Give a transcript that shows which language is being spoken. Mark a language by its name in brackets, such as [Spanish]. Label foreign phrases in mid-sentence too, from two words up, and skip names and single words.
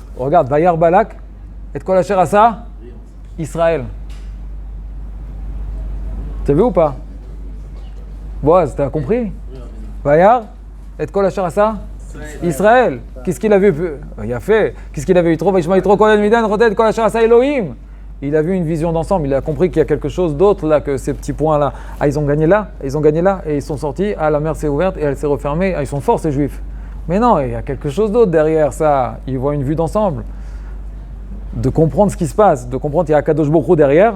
[French] Regarde, [Hebrew] וירא בלק את כל אשר עשה ישראל. [French] T'as vu ou pas? Boaz, t'as compris? [Hebrew] וירא את כל אשר עשה ישראל. [French] Qu'est-ce qu'il a vu? Il a fait. Qu'est-ce qu'il avait vu? [Hebrew] Trop וישמע יתרו כהן מדין חתן כל אשר עשה אלהים. [French] Il a vu une vision d'ensemble, il a compris qu'il y a quelque chose d'autre là, que ces petits points-là. Ah, ils ont gagné là, et ils sont sortis, la mer s'est ouverte et elle s'est refermée. Ah, ils sont forts ces juifs. Mais non, il y a quelque chose d'autre derrière ça. Ils voient une vue d'ensemble. De comprendre ce qui se passe, de comprendre qu'il y a Kadosh Baruch Hu derrière.